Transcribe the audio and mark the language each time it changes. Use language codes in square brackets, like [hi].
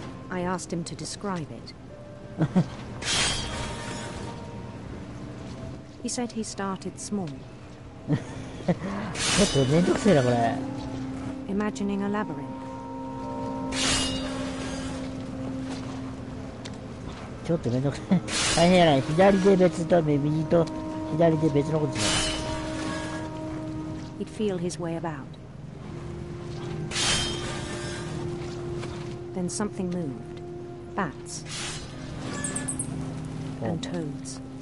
[en] I asked him to describe it. He said he started small. [ja] ちょっとめんどくせえなこれ。 [en] Imagining a labyrinth. [ja] ちょっとめんどくさい。大変やな。左で別と右と左で別のことしない。 [en] He'd feel his way about. Then something moved. Bats. And toads.